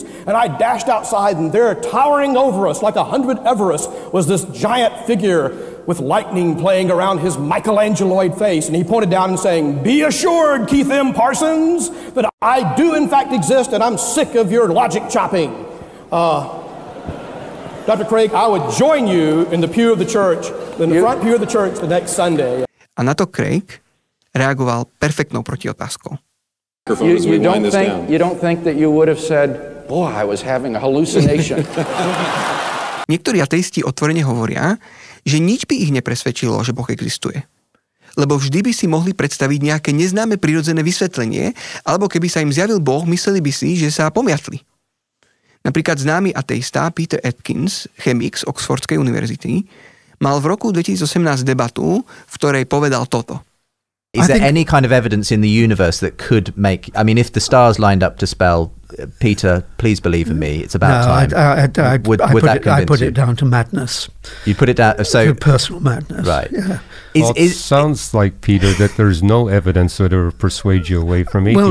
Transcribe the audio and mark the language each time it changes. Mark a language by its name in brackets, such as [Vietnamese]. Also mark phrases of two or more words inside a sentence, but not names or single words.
[English] And I dashed outside and there, towering over us like 100 Everest, was this giant figure with lightning playing around his Michelangeloid face. And he pointed down and saying, "Be assured, Keith M. Parsons, that I do in fact exist and I'm sick of your logic chopping." Dr. Craig, I would join you in the pew of the church, in the front pew of the church the next Sunday. [Slovak] A na to Craig reagoval perfektnou protiotázkou. [English] You don't think that you would have said, boy, I was having a hallucination. [Slovak] Niektorí ateisti otvorene hovoria, že nič by ich nepresvedčilo, že Boh existuje. Lebo vždy by si mohli predstaviť nejaké neznáme prirodzené vysvetlenie, alebo keby sa im zjavil Boh, mysleli by si, že sa pomiatli. Napríklad známy ateista Peter Atkins, chemik z Oxfordskej univerzity, mal v roku 2018 debatu, v ktorej povedal toto. [English] Is there any kind of evidence in the universe that could make... I mean, if the stars lined up to spell, Peter, please believe in me, it's about time. I put it down to madness. You put it down... To personal madness. Right. Yeah. It sounds like, Peter, that there's no evidence that will persuade you away from atheism.